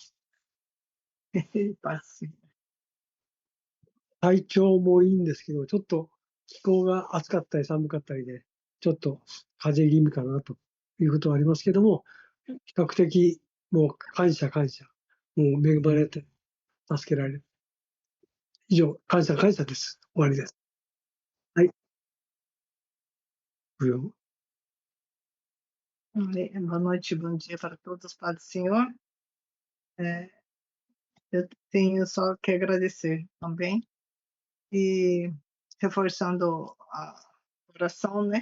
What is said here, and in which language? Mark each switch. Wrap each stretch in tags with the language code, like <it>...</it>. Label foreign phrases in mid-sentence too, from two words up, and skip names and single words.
<ja>体調もいいんですけど、ちょっと気候が暑かったり寒かったりで、ちょっと風邪気味かなということはありますけども、比較的もう感謝。もう恵まれて助けられる。以上、感謝です。終わりです。はい。</ja> <pt>Boa noite, bom dia para todos, Pai do Senhor. Eu tenho só que agradecer também e reforçando a oração, né?</pt>